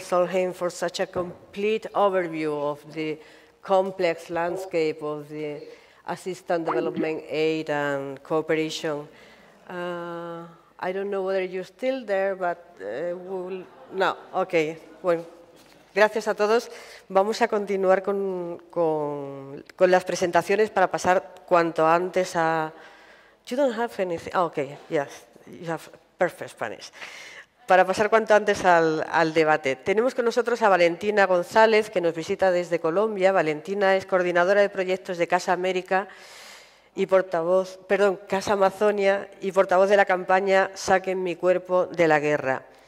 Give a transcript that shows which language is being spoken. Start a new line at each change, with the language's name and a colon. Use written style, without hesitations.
English: Solheim, for such a complete overview of the complex landscape of the assistance, development aid and cooperation. I don't know whether you're still there, but we'll...
Spanish: No, okay. Bueno, gracias a todos. Vamos a continuar con las presentaciones para pasar cuanto antes a...
English: You don't have anything... Oh, okay, yes, you have perfect Spanish.
Spanish: Para pasar cuanto antes al debate. Tenemos con nosotros a Valentina González, que nos visita desde Colombia. Valentina es coordinadora de proyectos de Casa América y Casa Amazonia y portavoz de la campaña Saquen mi cuerpo de la guerra.